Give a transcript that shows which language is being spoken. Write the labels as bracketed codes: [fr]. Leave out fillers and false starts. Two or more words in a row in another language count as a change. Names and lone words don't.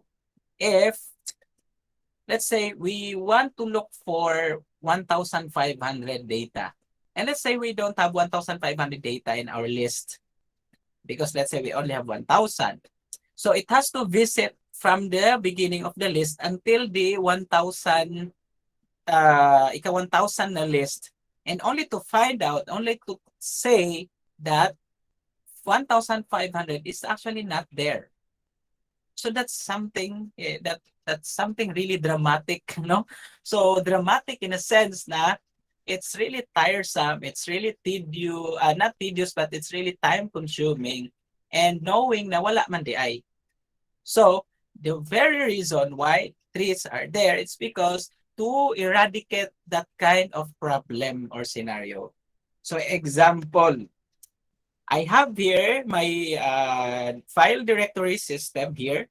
[en] If, let's say, we want to look for 1,500 data. And let's say we don't have 1,500 data in our list because let's say we only have 1,000. So it has to visit from the beginning of the list until the 1,000, [ceb] ika 1,000 na list, [en] and only to find out, only to say that 1,500 is actually not there. So that's something that's something really dramatic, no? So dramatic in a sense na it's really tiresome, it's really tedious, not tedious, but it's really time consuming, and knowing na [ceb] wala man di ay. [en] So the very reason why trees are there, it's because to eradicate that kind of problem or scenario. So example, I have here my file directory system here.